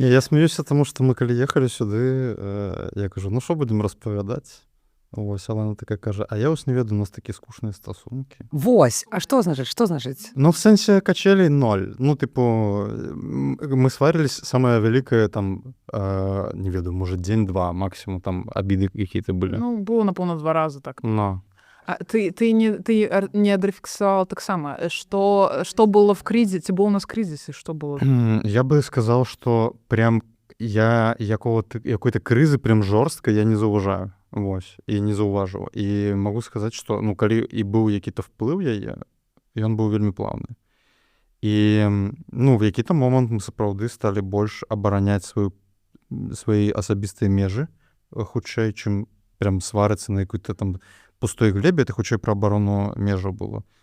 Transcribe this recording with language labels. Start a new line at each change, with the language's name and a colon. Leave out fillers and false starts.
Belarusian: Я смеюся, тому што мы калі ехалі сюды, я кажу, ну што будзем распавядаць? Вось, Алана така кажа, а я вось не ведаю, у нас такія скучныя стасункі. Вось, а што значыць? Ну, в сэнсе качелей 0.
Russian: Ну, типу, мы сварились, самое вялікае, там, не ведаю, может, дзень-два, максимум, там, обиды какие-то были.
Belarusian: Ну, было, напэўна, 2 разы так. Но.
Russian: А ты не адрефіксавала таксама, что было в кризисе, был у нас кризис, и что было? Я бы сказал, что прям я какой-то крызы прям жорстка я не заўважаю.
Belarusian: Вось, і не заўважыў. І магу сказаць, што, ну, калі і быў які-то вплыў яе, ён быў вельмі плаўны. І, ну, в які-то момант мы сапраўды сталі больш абараняць свае асабістыя межы, хутчэй, чым прям сварыцца на якой-то там пустой глебе, это хутчэй пра абарону межаў было.